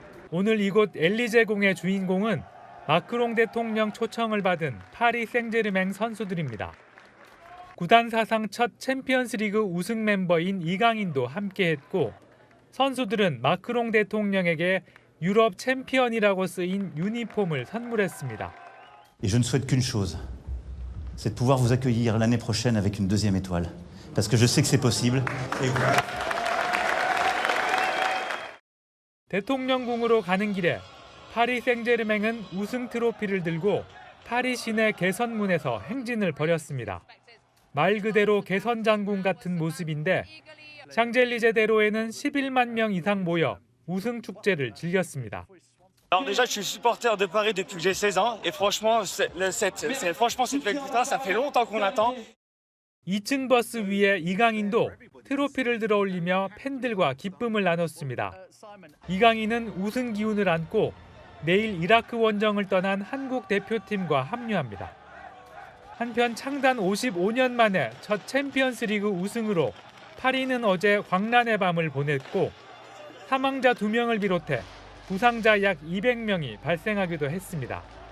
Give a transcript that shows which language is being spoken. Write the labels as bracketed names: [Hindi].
[Korean] 오늘 이곳 엘리제궁의 주인공은 마크롱 대통령 초청을 받은 파리 생제르맹 선수들입니다. 구단 사상 첫 챔피언스리그 우승 멤버인 이강인도 함께했고 선수들은 마크롱 대통령에게 유럽 챔피언이라고 쓰인 유니폼을 선물했습니다. [French] Et je ne souhaite qu'une chose, c'est de pouvoir vous accueillir l'année prochaine avec une deuxième étoile. Parce que je sais que c'est possible. [Korean] 대통령궁으로 가는 길에 파리 생제르맹은 우승 트로피를 들고 파리 시내 개선문에서 행진을 벌였습니다. 말 그대로 개선장군 같은 모습인데 샹젤리제 대로에는 11만 명 이상 모여 우승 축제를 즐겼습니다. [French] Alors déjà, je suis supporter de Paris depuis que j'ai 16 ans et franchement, cette victoire, ça fait longtemps qu'on attend. [Korean] 2층 버스 위에 이강인도 트로피를 들어올리며 팬들과 기쁨을 나눴습니다. 이강인은 우승 기운을 안고 내일 이라크 원정을 떠난 한국 대표팀과 합류합니다. 한편 창단 55년 만에 첫 챔피언스리그 우승으로 파리는 어제 광란의 밤을 보냈고 사망자 2명을 비롯해 부상자 약 200명이 발생하기도 했습니다.